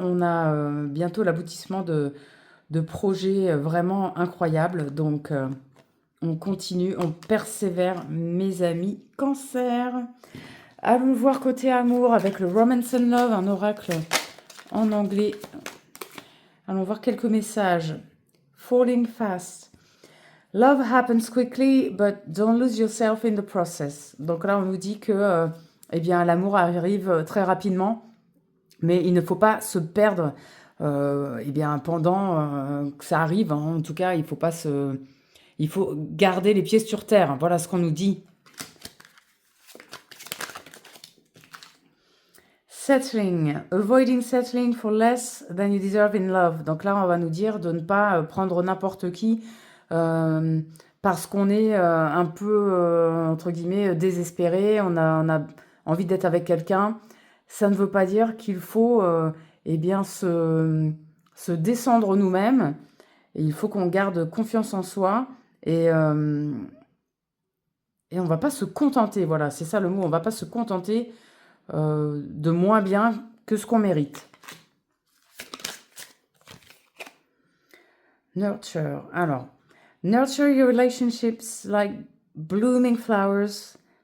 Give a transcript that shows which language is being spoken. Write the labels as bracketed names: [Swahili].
[French] On a bientôt l'aboutissement de projets vraiment incroyables. Donc, on continue. On persévère, mes amis Cancer. Allons voir côté amour avec le Romance and Love, un oracle en anglais. Allons voir quelques messages. [English] Falling fast. Love happens quickly, but don't lose yourself in the process. [French] Donc là, on nous dit que eh bien, l'amour arrive très rapidement, mais il ne faut pas se perdre eh bien, pendant que ça arrive. Hein. En tout cas, il faut garder les pieds sur terre. Voilà ce qu'on nous dit. [English] Settling, avoiding settling for less than you deserve in love. [French] Donc là, on va nous dire de ne pas prendre n'importe qui parce qu'on est un peu, entre guillemets, désespéré, on a envie d'être avec quelqu'un. Ça ne veut pas dire qu'il faut eh bien, se descendre nous-mêmes. Il faut qu'on garde confiance en soi et on ne va pas se contenter. Voilà, c'est ça le mot, on ne va pas se contenter de moins bien que ce qu'on mérite. [English] Nurture. Alors, nurture your relationships like blooming flowers.